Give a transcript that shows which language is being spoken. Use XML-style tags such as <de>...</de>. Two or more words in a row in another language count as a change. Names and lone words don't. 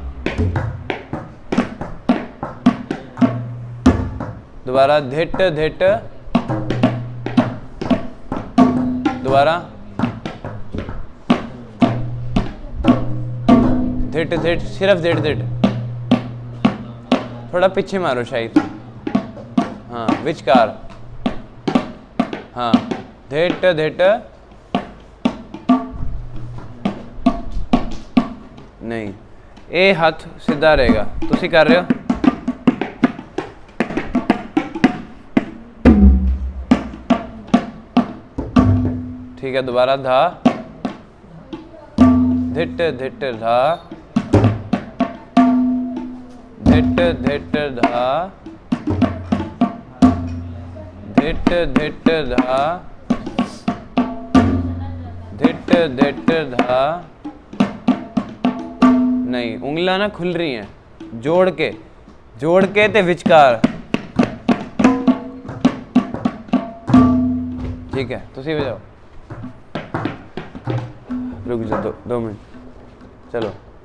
<hi>दोबारा धिट धिट, दोबारा धिट धिट, सिर्फ धिट धिट। थोड़ा पीछे मारो शायद, हाँ, विचकार, हाँ। धिट धिट, नहीं, ये हाथ सीधा रहेगा। तुसी कर रहे हो, ठीक है। दोबारा धा, धिट धिट धा, धिट धिट धा, धिट धिट धा, धिट धिट धा। नहीं, उंगलियां ना खुल रही हैं, जोड़ के ते विचकार। ठीक है, तुसी बजाओ। रुक जाओ, दो मिनट, चलो।</hi>